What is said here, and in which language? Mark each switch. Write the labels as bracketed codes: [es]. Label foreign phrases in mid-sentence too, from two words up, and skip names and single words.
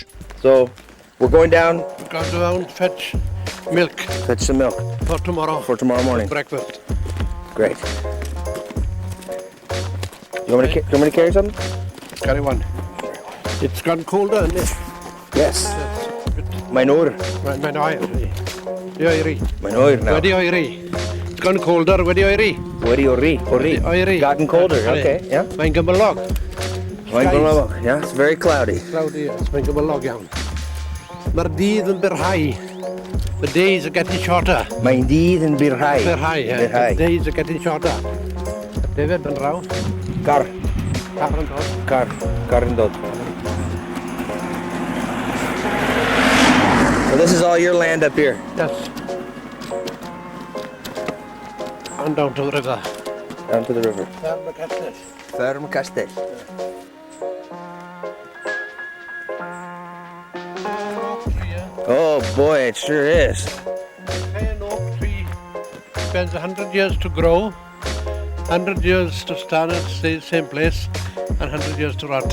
[en] So we're going down, Go down, fetch milk fetch some milk for tomorrow. for tomorrow morning. Breakfast. Great. You want me to carry something? Carry one. It's gone colder, isn't it? Yes. [cy] Mae'n oer. Mae'n oer. Di oeri. Mae'n oer now. Wedi oeri. [en] It's gone colder, [cy] wedi oeri. Wedi oeri. Wedi oeri. [en] Gotten colder. Okay. Yeah. [cy] Mae'n gymylog. Mae'n gymylog. [en] Yeah. It's very cloudy. Cloudy, yes. [cy] Mae'n gymylog iawn. Mae'r dydd yn birhau. [en] The days are getting shorter. [cy] Mae'n dydd yn birhau. Birhau, yeah. Birhau. [en] The days are getting shorter. [cy] David yn raw. Car. Car yn dod. Car yn dod. [en] So this is all your land up here. Yes. And down to the river. Down to the river. Fferm y Castell. Fferm Castell. Oh boy, it sure is. An oak tree spends 100 years to grow, 100 years to stand at the same place, and 100 years to rot.